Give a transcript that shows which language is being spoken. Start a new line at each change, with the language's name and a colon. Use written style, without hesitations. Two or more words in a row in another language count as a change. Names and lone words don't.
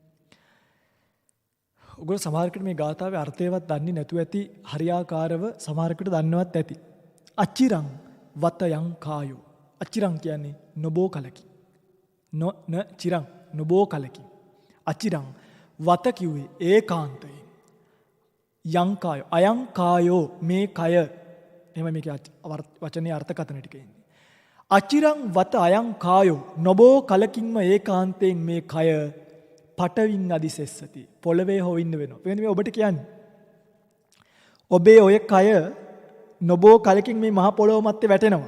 Sinhala: ඔයගොල්ලෝ සමහරකට මේ ගාථාවේ අර්ථයවත් දන්නේ නැතුව ඇති හරියාකාරව සමහරකට දන්නවත් ඇති.
Pali: අචිරං වතයන් කායෝ.
Sinhala: අචිරං කියන්නේ නොබෝ කලකි.
Pali: න චිරං
Sinhala: නොබෝ කලකි.
Pali: අචිරං වත
Sinhala: කිව්වේ ඒකාන්තයෙන්.
Pali: යං කායෝ අයං කායෝ
Sinhala: මේ කය. එහෙම මේකේ වචනේ අර්ථකථන ටික ඉන්නේ.
Pali: අචිරං වත අයං කායෝ
Sinhala: නොබෝ කලකින්ම ඒකාන්තයෙන් මේ කය
Pali: පටවින් අදිසෙස්සති.
Sinhala: පොළවේ හොවින්න වෙනවා. මේ ඔබට කියන්නේ. ඔබේ ඔය කය නොබෝ කලකින් මේ මහ පොළොව මැත්තේ වැටෙනවා.